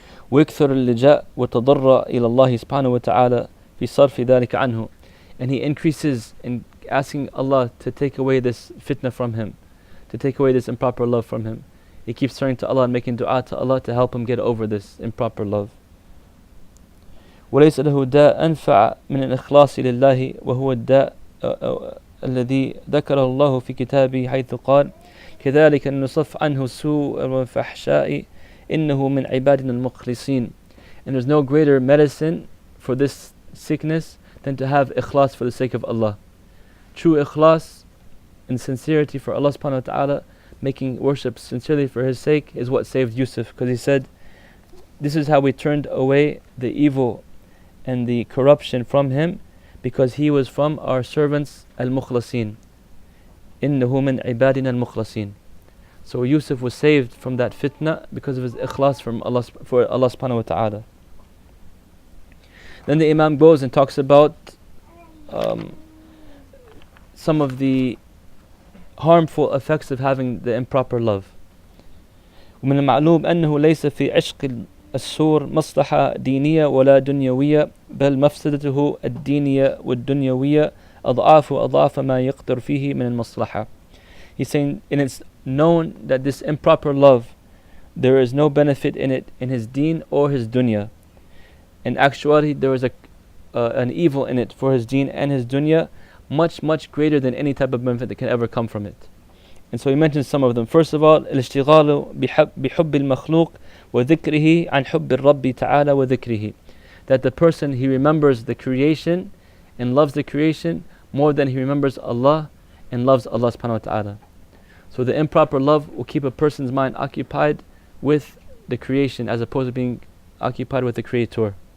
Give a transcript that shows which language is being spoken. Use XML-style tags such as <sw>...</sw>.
<ar>ويكثر اللجاء والتضرع إلى الله سبحانه وتعالى في صرف ذلك عنه.</ar> <en>And he increases in asking Allah to take away this fitna from him, to take away this improper love from him. He keeps turning to Allah and making dua to Allah to help him get over this improper love.</en> <ar>وليس له داء أنفع من الإخلاص لله وهو الداء الذي ذكره الله في كتابه حيث قال كذلك نصف عنه السوء والفحشاء إنه من عبادنا المخلصين.</ar> <en>And there's no greater medicine for this sickness than to have ikhlas for the sake of Allah. True ikhlas and sincerity for Allah subhanahu wa ta'ala, making worship sincerely for his sake, is what saved Yusuf, because he said, this is how we turned away the evil and the corruption from him, because he was from our servants al-mukhlasin.</en> <ar>إِنَّهُ مِنْ عِبَادِنَا الْمُخْلَصِينَ.</ar> <en>So Yusuf was saved from that fitna because of his ikhlas for Allah subhanahu wa ta'ala. Then the Imam goes and talks about some of the harmful effects of having the improper love.</en> <ar>ومن المعلوم أنه ليس في عشق السور مصلحة دينية ولا دنيوية بل مفسدته الدينية والدنيوية أضعاف ما يقدر فيه من المصلحة.</ar> <en>He's saying, and it's known that this improper love there is no benefit in it in his deen or his dunya. In actuality, there is an evil in it for his deen and his dunya, much greater than any type of benefit that can ever come from it. And so he mentions some of them. First of all,</en> <ar>الاشتغال بحب المخلوق وذكره عن حب الرب تعالى وذكره.</ar> <en>That the person, he remembers the creation and loves the creation more than he remembers Allah and loves Allah subhanahu wa ta'ala. So the improper love will keep a person's mind occupied with the creation as opposed to being occupied with the Creator.</en>